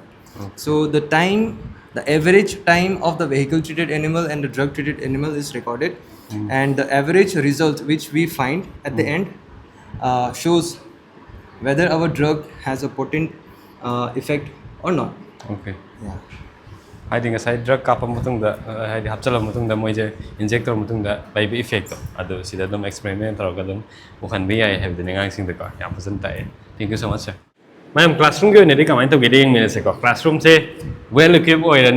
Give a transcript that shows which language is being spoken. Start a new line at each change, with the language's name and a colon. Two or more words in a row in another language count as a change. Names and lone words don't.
English: So the time, the average time of the vehicle treated animal and the drug treated animal is recorded, and the average result which we find at the end shows whether our drug has a potent effect or not. Okay. Yeah.
Manipuri: ꯍꯥꯏꯗꯤ ꯉꯁꯥꯏ ꯗ꯭ꯔꯒ ꯀꯥꯞꯄ ꯃꯇꯨꯡꯗ ꯍꯥꯏꯗꯤ ꯍꯥꯞꯆꯤꯜꯂꯕ ꯃꯇꯨꯡꯗ ꯃꯣꯏꯁꯦ ꯏꯟꯖꯦꯛ ꯇꯧꯔꯕ ꯃꯇꯨꯡꯗ ꯂꯩꯕ ꯏꯐꯦꯛꯇꯣ ꯑꯗꯨ ꯁꯤꯗ ꯑꯗꯨꯝ ꯑꯦꯛꯁꯄꯦꯔꯤꯃꯦꯟ ꯇꯧꯔꯒ ꯑꯗꯨꯝ ꯎꯍꯟꯕ ꯌꯥꯏ ꯍꯥꯏꯕꯗꯨꯅꯤ ꯑꯉꯥꯡꯁꯤꯡꯗꯀꯣ ꯌꯥꯝ ꯐꯖꯅ ꯇꯥꯛꯑꯦ.
English: thank you so much sir.
Manipuri: ꯃꯌꯥꯝ ꯀ꯭ꯂꯥꯁꯔꯨꯝꯒꯤ ꯑꯣꯏꯅꯗꯤ ꯀꯃꯥꯏꯅ ꯇꯧꯒꯦꯗ ꯌꯦꯡꯃꯤꯟꯅꯁꯦꯀꯣ. ꯀ꯭ꯂꯥꯁꯔꯨꯝꯁꯦ
English: well equip
Manipuri: ꯑꯣꯏꯔꯅꯤ.